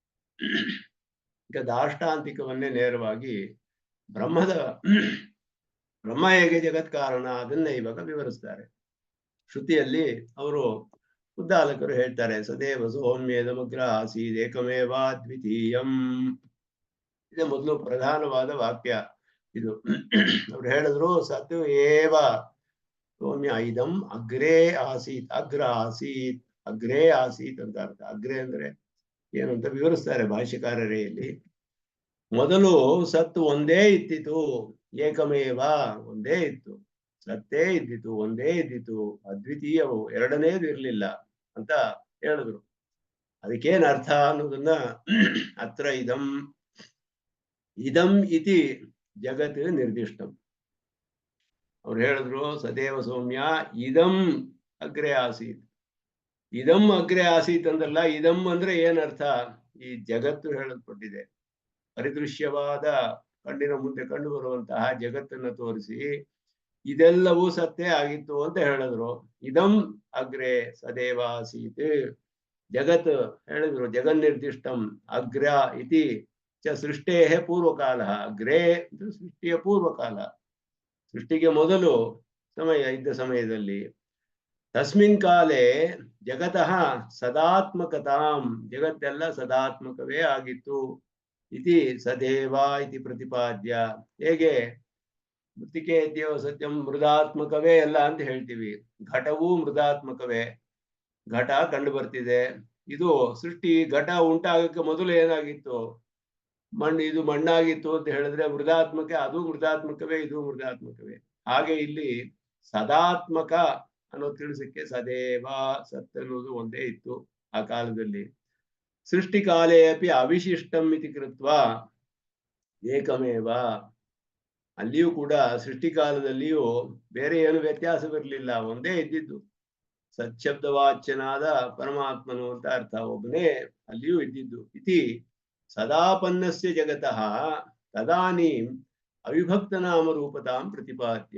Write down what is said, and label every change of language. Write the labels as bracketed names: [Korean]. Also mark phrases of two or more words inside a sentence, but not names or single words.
[Kannada] ಈಗ ದಾಷ್ಟಾಂತಿಕವನ್ನೇ ನೇರವಾಗಿ ಬ್ರಹ್ಮ ಹೇಗೆ ಜಗತ್ ಕಾರಣ ಅದನ್ನೇ ಇವಾಗ ವಿವರಿಸ್ತಾರೆ. ಶ್ರುತಿಯಲ್ಲಿ ಅವರು ಉದ್ದಾಲಕರು ಹೇಳ್ತಾರೆ, [Sanskrit] ಸದೇವ ಸೌಮ್ಯೇದಮಗ್ರ ಆಸೀದ್ ಏಕಮೇವಾ ದ್ವಿತೀಯಂ. [Kannada] ಇದೇ ಮೊದಲು ಪ್ರಧಾನವಾದ ವಾಕ್ಯ ಇದು. ಅವ್ರು ಹೇಳಿದ್ರು [Sanskrit] ಸತ್ಯ ಏವ ಸೌಮ್ಯ ಇದಂ ಅಗ್ರೇ ಆಸೀತ್, ಅಗ್ರ ಆಸೀತ್, ಅಗ್ರೇ ಆಸೀತ್ [Kannada] ಅಂತ ಅರ್ಥ. ಅಗ್ರೇ ಅಂದ್ರೆ ಏನು ಅಂತ ವಿವರಿಸ್ತಾರೆ ಭಾಷ್ಯಕಾರರೇ ಇಲ್ಲಿ. ಮೊದಲು ಸತ್ತು ಒಂದೇ ಇದ್ದಿತು, ಏಕಮೇವ ಒಂದೇ ಇತ್ತು, ಸತ್ತೇ ಇದ್ದಿತು, ಒಂದೇ ಇದ್ದಿತು, ಅದ್ವಿತೀಯವು ಎರಡನೇದು ಇರ್ಲಿಲ್ಲ ಅಂತ ಹೇಳಿದ್ರು. ಅದಕ್ಕೇನ್ ಅರ್ಥ ಅನ್ನೋದನ್ನ [Sanskrit] ಅತ್ರ ಇದಂ ಇದಂ ಇತಿ ಜಗತ್ ನಿರ್ದಿಷ್ಟಂ. [Kannada] ಅವ್ರು ಹೇಳಿದ್ರು [Sanskrit] ಸದೇವ ಸೌಮ್ಯ ಇದಂ ಅಗ್ರೆ ಆಸೀತ್. ಇದಂ ಅಗ್ರೆ ಆಸೀತ್ [Kannada] ಅಂದಲ್ಲ, ಇದಂ ಅಂದ್ರೆ ಏನರ್ಥ? ಈ ಜಗತ್ತು ಹೇಳಲ್ಪಟ್ಟಿದೆ, ಪರಿದೃಶ್ಯವಾದ ಕಣ್ಣಿನ ಮುಂದೆ ಕಂಡು ಬರುವಂತಹ ಜಗತ್ತನ್ನು ತೋರಿಸಿ ಇದೆಲ್ಲವೂ ಸತ್ಯ ಆಗಿತ್ತು ಅಂತ ಹೇಳಿದ್ರು. [Sanskrit] ಇದಂ ಅಗ್ರೆ ಸದೇವ ಆಸೀತ್. [Kannada] ಜಗತ್ ಹೇಳಿದ್ರು [Sanskrit] ಜಗನ್ನಿರ್ದಿಷ್ಟಂ ಅಗ್ರ ಇತಿ ಚ ಸೃಷ್ಟೇ ಪೂರ್ವಕಾಲ. [Kannada] ಅಗ್ರೇ ಸೃಷ್ಟಿಯ ಪೂರ್ವಕಾಲ, ಸೃಷ್ಟಿಗೆ ಮೊದಲು ಸಮಯ ಇದ್ದ ಸಮಯದಲ್ಲಿ. [Sanskrit] ತಸ್ಮಿನ್ ಕಾಲೇ ಜಗತಃ ಸದಾತ್ಮಕತಾಂ, [Kannada] ಜಗತ್ತೆಲ್ಲ ಸದಾತ್ಮಕವೇ ಆಗಿತ್ತು. [Sanskrit] ಇತಿ ಸದೇವ ಇತಿ ಪ್ರತಿಪಾದ್ಯ. [Kannada] ಹೇಗೆ [Sanskrit] ಮೃತ್ತಿಕೆ ದೇವ ಸತ್ಯಂ [Kannada] ಮೃದಾತ್ಮಕವೇ ಎಲ್ಲ ಅಂತ ಹೇಳ್ತೀವಿ, ಘಟವೂ ಮೃದಾತ್ಮಕವೇ, ಘಟ ಕಂಡು ಬರ್ತಿದೆ. ಇದು ಸೃಷ್ಟಿ ಘಟ ಉಂಟಾಗಕ್ಕೆ ಮೊದಲು ಏನಾಗಿತ್ತು? ಮಣ್ಣು, ಇದು ಮಣ್ಣಾಗಿತ್ತು ಅಂತ ಹೇಳಿದ್ರೆ ಮೃದಾತ್ಮಕ, ಅದು ಮೃದಾತ್ಮಕವೇ, ಇದು ಮೃದಾತ್ಮಕವೇ. ಹಾಗೆ ಇಲ್ಲಿ ಸದಾತ್ಮಕ ಅನ್ನೋ ತಿಳಿಸಕ್ಕೆ ಸದೇವ, ಸತ್ ಅನ್ನೋದು ಒಂದೇ ಇತ್ತು ಆ ಕಾಲದಲ್ಲಿ. [Sanskrit] ಸೃಷ್ಟಿ ಕಾಲೇ ಅಪಿ ಅವಿಶಿಷ್ಟಂ ಇತಿ ಕೃತ್ವ ಏಕಮೇವ. [Kannada] ಅಲ್ಲಿಯೂ ಕೂಡ ಸೃಷ್ಟಿ ಕಾಲದಲ್ಲಿಯೂ ಬೇರೆ ಏನು ವ್ಯತ್ಯಾಸವಿರಲಿಲ್ಲ, ಒಂದೇ ಇದ್ದಿದ್ದು. ಸಚ್ಛಬ್ದವಾಚ್ಯನಾದ ಪರಮಾತ್ಮನು ಅಂತ ಅರ್ಥ, ಒಬ್ಬನೇ ಅಲ್ಲಿಯೂ ಇದ್ದಿದ್ದು. [Sanskrit] ಇತಿ ಸದಾಪನ್ನಸ್ಯ ಜಗತಃ ತದಾನೀಂ ಅವಿಭಕ್ತ ನಾಮ ರೂಪತಾಂ ಪ್ರತಿಪಾದ್ಯ.